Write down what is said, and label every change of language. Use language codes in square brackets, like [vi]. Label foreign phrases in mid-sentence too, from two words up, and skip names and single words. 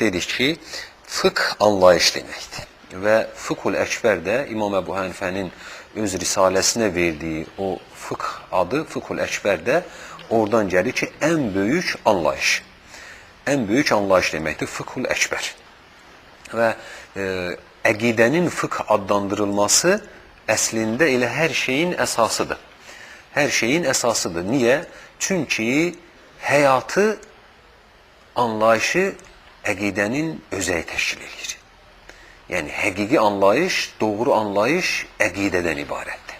[tr] Dedik ki fıkh anlayış demekti. Ve Fıkhul Ekber'de İmam Ebu Hanife'nin öz risalesine verdiği o fıkh adı Fıkhul Ekber'de oradan gelir ki en büyük anlayış. En büyük anlayış demektir Fıkhul Ekber. [az] Ve əqidənin fıkh adlandırılması əslində elə hər şeyin əsasıdır. Hər şeyin əsasıdır. Niyə? Çünki həyatı, anlayışı əqidənin özəyi təşkil edir. Yəni, həqiqi anlayış, doğru anlayış əqidədən ibarətdir.